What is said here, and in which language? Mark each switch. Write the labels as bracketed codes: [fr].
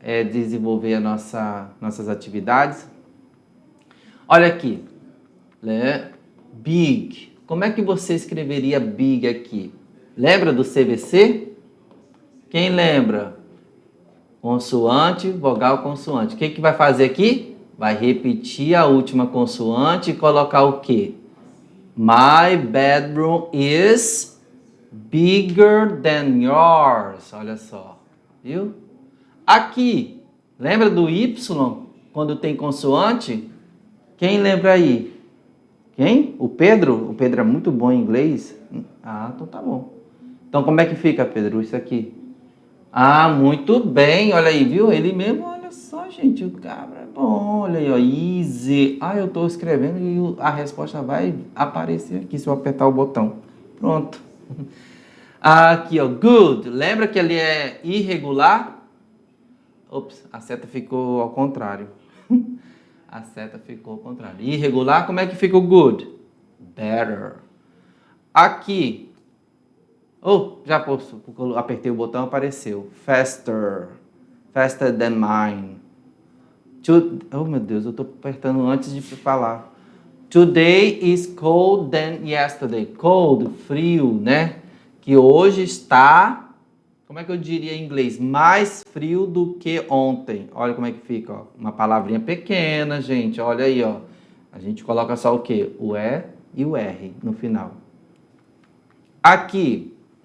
[pt] desenvolver nossas atividades. Olha aqui, né? Big. Como é que você escreveria big aqui? Lembra do CVC? Quem lembra? Consoante, vogal, consoante. O que vai fazer aqui? Vai repetir a última consoante e colocar o quê? [en] My bedroom is bigger than yours. [pt] Olha só, viu? Aqui, lembra do Y quando tem consoante? Quem lembra aí? Quem? O Pedro? O Pedro é muito bom em inglês? Ah, então tá bom. Então como é que fica, Pedro, isso aqui? Ah, muito bem, olha aí, viu? Ele mesmo, olha só, gente, o cabra é bom, olha aí, ó, easy. Ah, eu tô escrevendo e a resposta vai aparecer aqui se eu apertar o botão. Pronto. Aqui, ó, good. Lembra que ali é irregular? Ops, a seta ficou ao contrário. A seta ficou ao contrário. Irregular, como é que fica o good? Better. Aqui. Oh, já apertei o botão, apareceu. Faster. [en] Faster than mine. [pt] Oh, meu Deus, eu tô apertando antes de falar. [en] Today is cold than yesterday. [pt] Cold, frio, né? Que hoje está, como é que eu diria em inglês? Mais frio do que ontem. Olha como é que fica, ó. Uma palavrinha pequena, gente. Olha aí, ó. A gente coloca só o quê? O E e o R no final. Aqui.